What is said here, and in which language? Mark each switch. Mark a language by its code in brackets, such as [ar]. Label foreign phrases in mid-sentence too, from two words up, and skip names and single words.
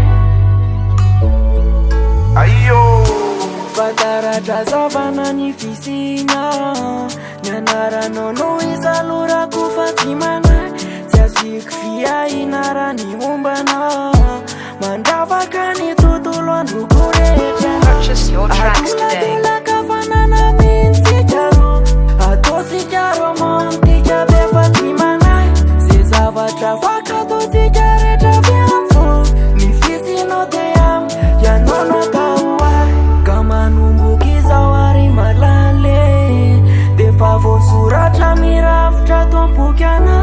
[mg] Ayo Fataratra zavana ny fisina, ny anaranao no izalorako fa tsy manahy. Tsy aziko fiahina raha ny mombana, mandravaka ny tontolo androko rehetra. [en] Purchase your tracks today. [mg] Adula fanana mintsika ro, ataotsika romantika be fa tsy manahy. Zay zavatra fakataotsika rehetra avy am'fo, ny fisinao dia ianao natao ahy. Ka manomboky izao ary malale, defa voasoratra mirafitra to am-boky anao.